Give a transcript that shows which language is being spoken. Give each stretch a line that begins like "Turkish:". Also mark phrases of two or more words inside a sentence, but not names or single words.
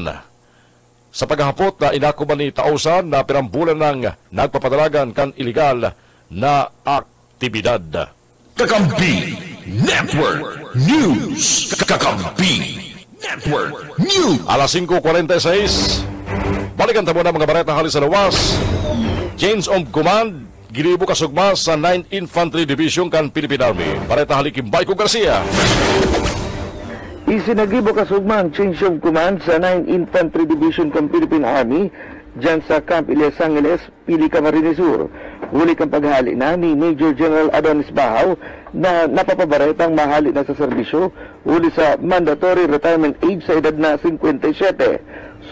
Bikol: Sa paghahapot na inako man ni Tausan na pirambulan ng nagpapadalagan kan iligal na aktibidad.
English: Kakampi Network News. Kakampi Network News.
Bikol: Alas 5:46. Balikan tamo na mga bareta halis sa lawas.
English: Change of command
Bikol: gilibo kasugma sa 9th Infantry Division kan Philippine Army. Bareta halikim Baiko Garcia. Isinagibo kasugma ang
English: change of command
Bikol: sa 9th Infantry Division kan Philippine Army dyan sa Camp Elias Angeles, Pili, Camarines Sur. Huli kang paghali na ni Major General Adonis Bahaw na napapabaretang mahali na sa serbisyo huli sa
English: mandatory retirement age
Bikol: sa edad na 57.